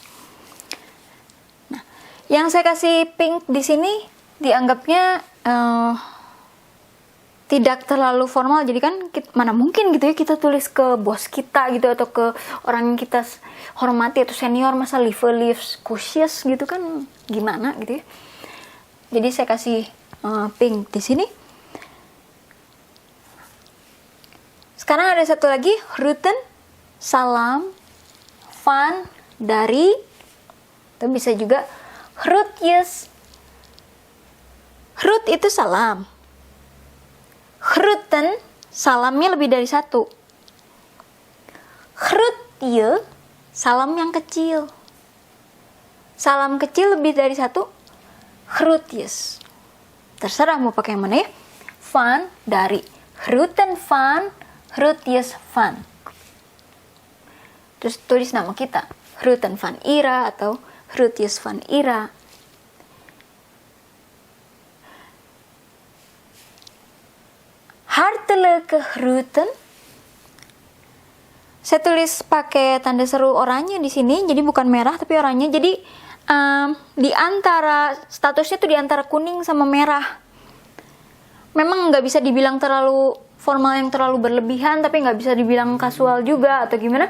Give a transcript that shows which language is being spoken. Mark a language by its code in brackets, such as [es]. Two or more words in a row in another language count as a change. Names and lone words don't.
[id] Nah, yang saya kasih pink di sini dianggapnya tidak terlalu formal. Jadi kan mana mungkin gitu ya kita tulis ke bos kita gitu atau ke orang yang kita hormati atau senior, masa [en] leaves cautious [id] gitu kan gimana gitu ya. Jadi saya kasih pink di sini. Sekarang ada satu lagi, [nl] groeten, salam, van, [id] dari, itu bisa juga groetjes. Groet itu salam. Groeten, salamnya lebih dari satu. Groetje, salam yang kecil. Salam kecil lebih dari satu, groetjes. Terserah mau pakai yang mana ya. Van, dari. [nl] Groeten van, groetjes van. [id] Terus tulis nama kita, [nl] groeten van Ira atau groetjes van Ira. Hartelijke groeten. [id] Saya tulis pakai tanda seru oranye di sini, jadi bukan merah tapi oranye. Jadi di antara statusnya tuh di antara kuning sama merah. Memang nggak bisa dibilang terlalu formal yang terlalu berlebihan, tapi nggak bisa dibilang kasual juga atau gimana.